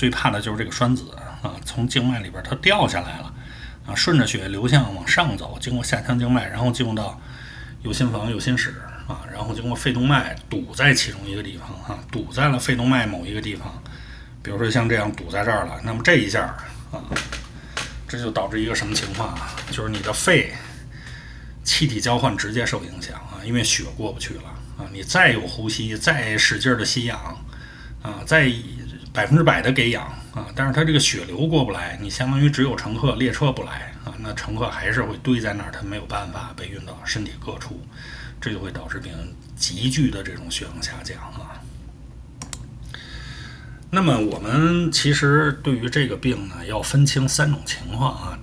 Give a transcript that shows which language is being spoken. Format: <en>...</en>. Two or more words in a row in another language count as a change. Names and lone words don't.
<zh>最怕的就是這個栓子啊，從靜脈裡邊它掉下來了啊，順着血流向往上走，經過下腔靜脈，然後進入到右心房、右心室。然後經過肺動脈堵在其中一個地方堵在了肺動脈某一個地方，比如說像這樣堵在這兒了，那麼這一下這就導致一個什麼情況啊？就是你的肺气體交換直接受影響啊，因為血过不去了啊。你再有呼吸，再使劲的吸氧啊，再100%的给氧啊，但是它这個血流過不來，你相當於只有乘客，列車不來啊，那乘客還是會堆在那兒，他沒有辦法被運到身體各處，這就會導致病人急劇的這種血氧下降啊。那麼我們其實對於這個病呢，要分清3種情況啊。</zh>